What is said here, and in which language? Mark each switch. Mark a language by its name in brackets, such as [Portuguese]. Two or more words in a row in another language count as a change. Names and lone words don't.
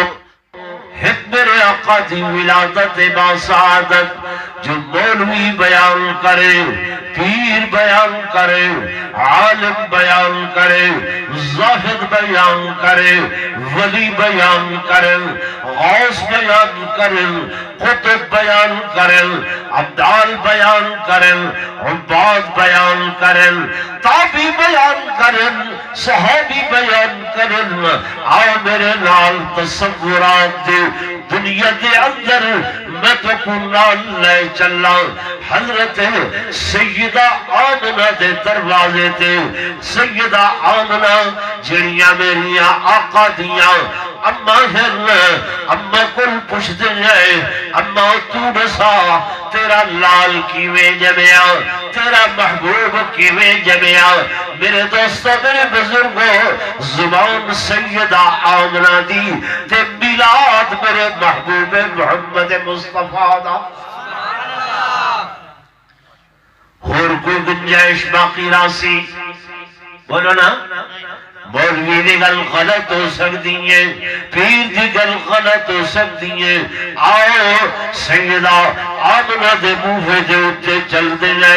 [Punjabi] ایک میرے آقا دی ولادت با سعادت جو مولوی بیان کرے پیر بیان کرے، عالم بیان کرے، زاہد بیان کرے، ولی بیان کرے، غوث بیان کرے، قطب بیان کرے، ابدال بیان کرے، عباد بیان کرے، تابعی بیان کرے، صحابی بیان کرے۔ آؤ میرے نال تصورات دے دنیا دے اندر میں تو کو نال لے چلا حضرت سیدہ آمنہ دے دروازے تے۔ سیدہ آمنہ جڑیاں میریاں آقا دیاں اما ہن، اما کل [Urdu] پوچھتے ہیں [Punjabi] اما تو نسا تیرا لال کیویں جمیا، تیرا محبوب کیویں جمیا۔ میرے دوستو میرے بزرگوں، زبان سیدہ آمنہ دی تے میلاد میرے محبوب محمد مصطفیٰ دا۔ اور کوئی گنجائش باقی راسی بولو نا، مولوی دی گل غلط ہو سکتی ہے، پیر دی گل غلط ہو سکتی ہے۔ آؤ سیدہ آمنہ دے موہے دے اتے چل دے جائے۔